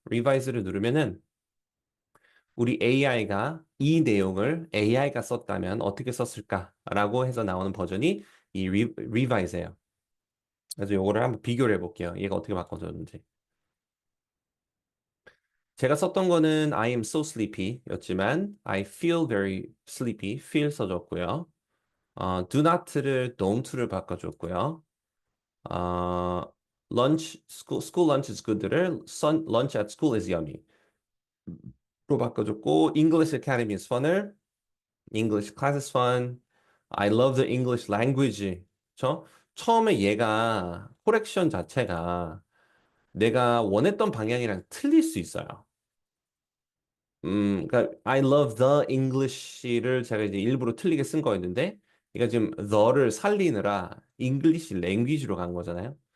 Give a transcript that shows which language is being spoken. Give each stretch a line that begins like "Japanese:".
Korean: revise를 누르면은 우리 AI가 이 내용을 AI가 썼다면 어떻게 썼을까라고 해서 나오는 버전이 이 revise예요. 그래서 요거를 한번 비교를 해볼게요. 얘가 어떻게 바꿔줬는지. 제가 썼던 거는
English: I am so sleepy
Korean: 였지만
English: I feel very sleepy, feel
Korean: 써줬고요. do not를 don't를 바꿔줬고요.
English: 어, school lunch is good를 lunch at school is yummy
Korean: 로 바꿔줬고,
English: English Academy is fun을 English class is fun. I love the English language.
Korean: 저 처음에 얘가 코렉션 자체가 내가 원했던 방향이랑 틀릴 수 있어요. 그러니까
English: I love the English
Korean: 를 제가 이제 일부러 틀리게 쓴 거였는데, 얘가 지금 the를 살리느라 English language로 간 거잖아요.